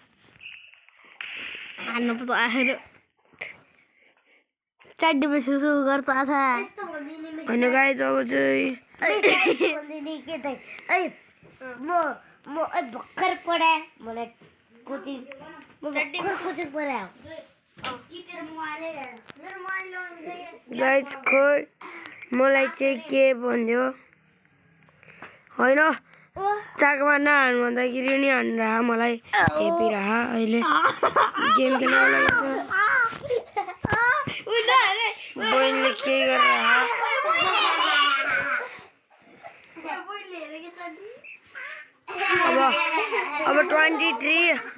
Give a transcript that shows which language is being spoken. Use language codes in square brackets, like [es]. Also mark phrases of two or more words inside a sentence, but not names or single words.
[ne] हान्नु पो आएर [hi] चड्डी में सुसु करता था [ne] होइन गाइस अब चाहिँ भर्खर पढाए मलाई कोचिङ कोचिङ पढायो गाइस खोइ मलाई चाहिँ के भन्यो होइन चाकमा नहान भन्दाखेरि नि हान्दा मलाई हेपिरह अहिले गेम खेल्न लागेको बहिनीले के गरेर अब 23